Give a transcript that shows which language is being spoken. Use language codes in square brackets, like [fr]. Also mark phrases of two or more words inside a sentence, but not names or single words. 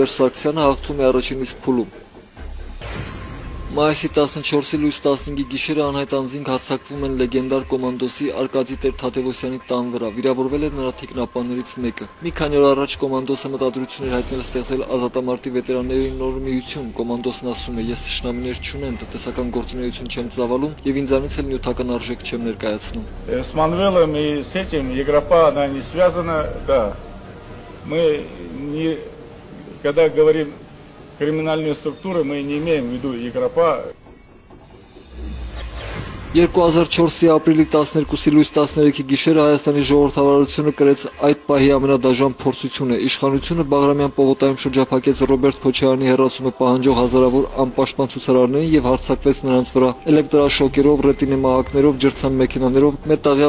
[hy] Սերժ Սարգսյանը հաղթում է առաջին իսկ փուլում։ Մայիսի 14-ի լույս 15-ի գիշերը անհայտ անձինք հարձակվում են լեգենդար կոմանդոսի Արկադի Տեր-Թադևոսյանի տան վրա, վիրավորվել է նրա թիկնապահներից մեկը։ Մի քանի օր առաջ կոմանդոսը մտադրություն էր հայտնել ստեղծել ազատամարտի վետերանների նոր միություն։ Կոմանդոսն ասում է՝ ես թշնամիներ չունեմ, տնտեսական գործունեություն չեմ ծավալում եւ ինձանից էլ նյութական արժեք չեմ ներկայացնում։ [ru] С Манвелом и с этим Егропа она не связана, да. Мы не, когда говорим криминальные структуры, мы не имеем в виду Егропа. [hy] 2004-ի ապրիլի 12-ի լույս 13-ի գիշերը Հայաստանի ժողովրդավարությունը կրեց այդ պահի ամենադաժան փորձությունը։ Իշխանությունը Բաղրամյան պողոտայում շրջափակեց Ռոբերտ Քոչարյանի հեռացումը պահանջող հազարավոր անպաշտպան ցուցարարներին եւ հարձակվեց նրանց վրա էլեկտրաշոկերով, ռետինեմահակներով, ջրցան մեքենաներով, մետաղյա